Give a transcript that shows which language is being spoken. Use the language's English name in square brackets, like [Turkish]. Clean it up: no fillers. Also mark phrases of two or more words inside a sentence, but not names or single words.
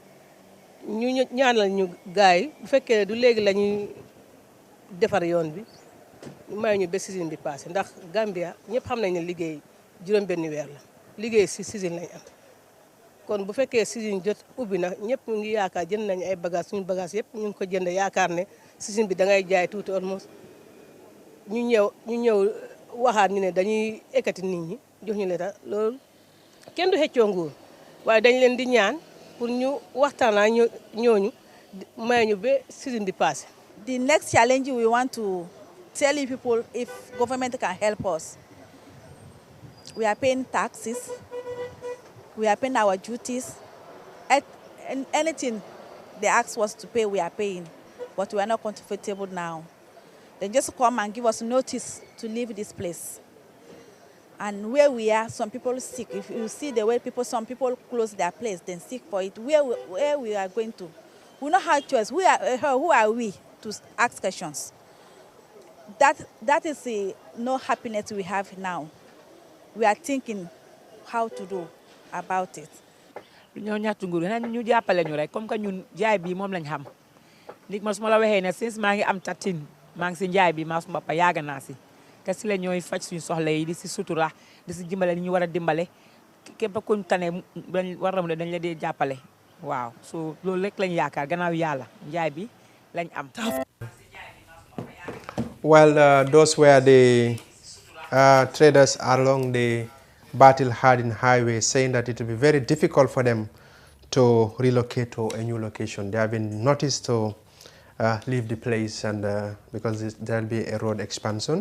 [Wolof] ñu ñaanal ñu gars yi bu fekkee ne du léegi la ñuy defar yoon bi may ñu ba saison bi passé ndax Gambia ñëpp xam nañ ne liggéey juróom-benni weer la liggéey si saison lañ am kon bu fekkee saison jot ubbi na ñëpp mu ngi yaakaar jënd nañu ay bagage suñu bagage yëpp ñu ngi ko jënd yaakaar ne saison bi da ngay jaay tuuti almost ñu ñëw waxaat ñu ne dañuy ekkati nit ñi jox ñu leeta loolu kenn du xëccoo nguur waaye dañ leen di ñaan pour ñu waxtaan ak ñooñu may ñu ba saison bi passé. [English] The next challenge we want to tell you people if government can help us. We are paying taxes, we are paying our duties, and anything they ask us to pay, we are paying, but we are not comfortable now. They just come and give us notice to leave this place. And where we are, some people sick. If you see the way some people close their place, then sick for it. Where we are going to, we don't have choice. Who are we to ask questions? That is no happiness we have now. We are thinking how to do about it. [Wolof] ñoo ñaatu nguur ñu jàppale ñu rek [French] comme que [Wolof] ñun jaay bi moom lañ xam nit ma su ma la waxee ne since maa ngi am 13 maa ngi si njaay bi maa suma papa yaaga naa si te si la ñooy faj suñu soxla yi di si sutura di si dimbale ni ñu war a dimbale képp kuñ tane war na mu ne dañ la dee jàppale waaw so loolu rek lañ yaakaar gannaaw yàlla njaay bi lañ am. [English] Well, those were the traders along the battle-hardened highway saying that it will be very difficult for them to relocate to a new location. They have been noticed to leave the place and because there will be a road expansion.